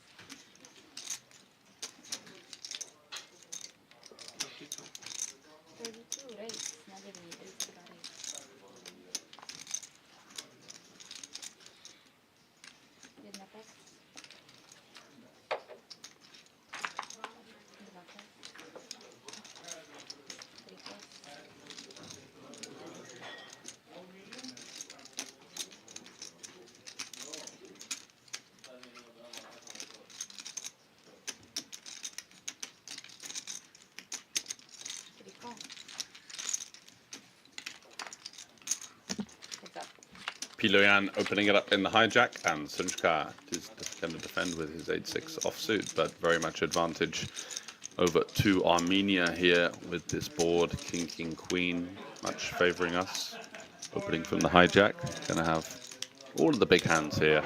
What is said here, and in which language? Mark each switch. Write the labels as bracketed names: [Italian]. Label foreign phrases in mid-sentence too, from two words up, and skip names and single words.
[Czech] 32 race. Na 9, 32 race. Jedna pas. Dva pas. Tri pas. Triko. [English] Heads up. Piloyan opening it up in the hijack, and Sunchka is going to defend with his 8-6 offsuit, but very much advantage over to Armenia here with this board. King, King, Queen, much favoring us. Opening from the hijack, going to have all of the big hands here.